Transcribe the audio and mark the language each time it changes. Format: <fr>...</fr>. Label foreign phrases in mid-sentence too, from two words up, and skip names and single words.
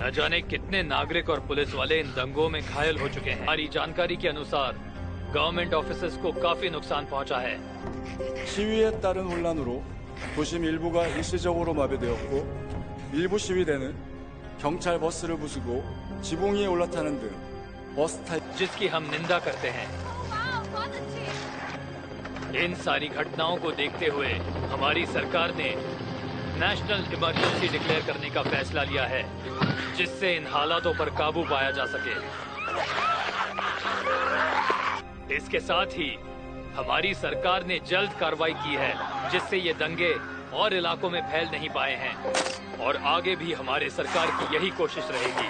<hi>न जाने कितने नागरिक और पुलिस वाले इन दंगों में घायल हो चुके हैं। हमारी जानकारी के अनुसार</hi> <en>government officers</en> <hi>को काफी नुकसान पहुंचा है।</hi> <ko>시위에 따른 혼란으로 도심 일부가 일시적으로 마비되었고 일부 시위대는 경찰 버스를 부수고 지붕 위에 올라타는 등 버스 타입</ko> <hi>जिसकी हम निंदा करते हैं। इन सारी घटनाओं को देखते हुए हमारी सरकार ने</hi> <en>national emergency declare</en> <hi>करने का फैसला लिया है, जिससे इन हालातों पर काबू पाया जा सके। इसके साथ ही हमारी सरकार ने जल्द कार्रवाई की है, जिससे ये दंगे और इलाकों में फैल नहीं पाए हैं, और आगे भी हमारे सरकार की यही कोशिश रहेगी।</hi>